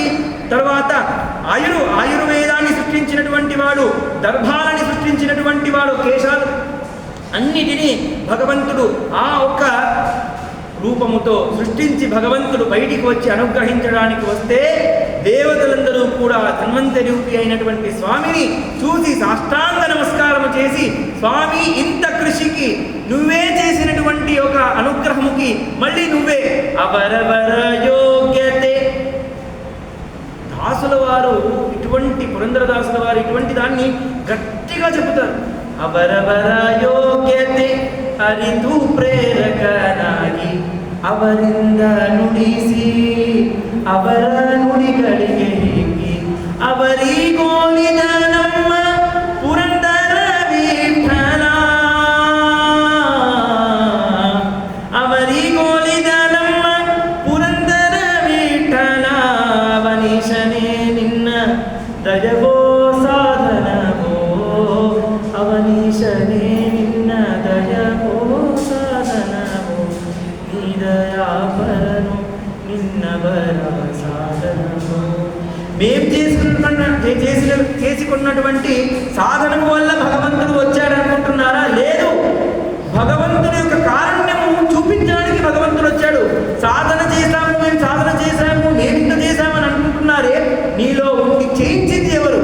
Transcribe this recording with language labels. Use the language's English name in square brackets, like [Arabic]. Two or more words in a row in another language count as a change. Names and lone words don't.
[Telugu] తర్వాత ఆయుర్వేదాన్ని సృష్టించినటువంటి వాడు, దర్భాలని సృష్టించినటువంటి వాడు, కేశాలు అన్నిటినీ భగవంతుడు ఆ ఒక్క రూపముతో సృష్టించి భగవంతుడు బయటికి వచ్చి అనుగ్రహించడానికి వస్తే దేవతలందరూ కూడా ధన్వంతరి రూపి అయినటువంటి స్వామిని చూసి సాష్టాంగ నమస్కారం చేసి, స్వామి ఇంత కృషికి నువ్వే చేసినటువంటి ఒక అనుగ్రహముకి మళ్ళీ నువ్వే [Kannada] ಅವರವರ ಯೋಗ್ಯತೆ. [Telugu] దాసుల వారు ఇటువంటి పురంధరదాసుల వారు ఇటువంటి దాన్ని గట్టిగా చెబుతారు. [Kannada] ಅವರವರ ಯೋಗ್ಯತೆ ಅರಿತು ಪ್ರೇರಕನಾಗಿ ಅವರಿಂದ ನುಡಿಸಿ ಅವರ ನುಡಿಗಳಿಗೆ ಹಿಗ್ಗಿ ಅವರಿಗೋಲಿದ ನಮ್ಮ ಪುರಂದರ ವಿಠಲ, ಅವರಿಗೋಲಿದ ನಮ್ಮ ಪುರಂದರ ವಿಠಲ. ಅವನೀಶನೇ ನಿನ್ನ ದಯವೋ ಸಾಧನವೋ, ಅವನೀಶನೇ ನಿನ್ನ ದಯವೋ ಸಾಧನವೋ, ನೀ ದಯಾಪರನು [Telugu] నిన్నవర సాధనము. మేము చేసుకున్నటువంటి సాధనము వల్ల భగవంతుడు వచ్చాడు అనుకుంటున్నారా? లేదు, భగవంతుడి యొక్క కారుణ్యము చూపించడానికి భగవంతుడు వచ్చాడు. సాధన చేశాము, మేము సాధన చేశాము, మేము ఇంత చేశామని అనుకుంటున్నారే, నీలో ఉండి చేయించింది ఎవరు?